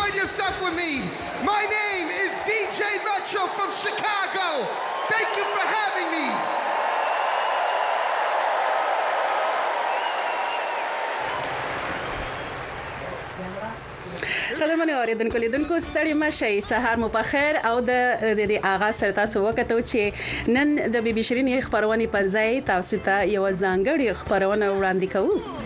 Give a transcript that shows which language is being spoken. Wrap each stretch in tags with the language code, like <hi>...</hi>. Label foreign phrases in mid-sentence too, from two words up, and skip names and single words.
<en>yourself with me. My name is DJ Metro from Chicago. Thank you for having me.</en> <ps>قدرمن اوریدونکو لیدونکو ستړي مشئ سهار مو په خیر او د آغاز سره تاسو وکړو چې نن د بي بي شیرینه خپروني پر ځای تاسو ته یو ځانګړي خپرونه وړاندې کوو.</ps>